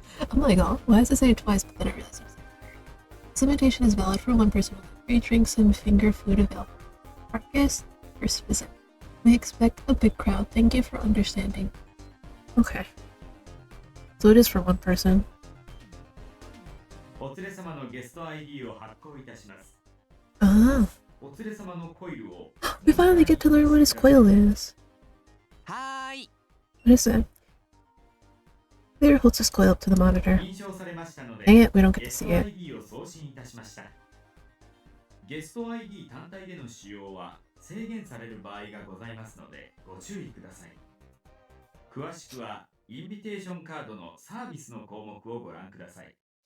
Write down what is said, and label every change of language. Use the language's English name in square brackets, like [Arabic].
[English] I'm like, oh, why does it say it twice? But then I realized it was like, this invitation is valid for one person with free drinks and finger food available. Marcus, first visit. We expect a big crowd. Thank you for understanding. Okay. So it is for one person. [Japanese] お連れ様のゲスト ID を発行いたします。 Ah. お連れ様のコイルを [English] We finally get to learn what his coil is. [Japanese] はーい。 [English] What is it? Clear holds his coil up to the monitor. [Japanese] 認証されましたので [English] Dang it, we don't get to [Japanese] ゲス [English] see [Japanese] ト ID を送信いたしました。ゲスト ID 単体での使用は制限される場合がございますのでご注意ください。詳しくはインビテーションカードのサービスの項目をご覧ください。